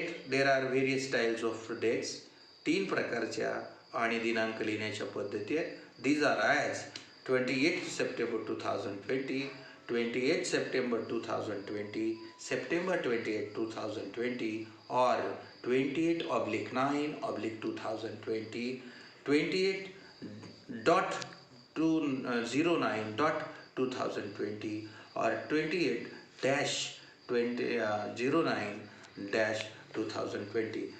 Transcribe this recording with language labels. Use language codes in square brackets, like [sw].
[en] There are various styles of dates. [mr] 3 प्रकारच्या आणि दिनांक लिहिण्याच्या पद्धती आहेत. [en] These are as 28 September 2020, 28 September 2020, September 28, 2020 or 28/9/2020, 28.09.2020 or 28-09-2020.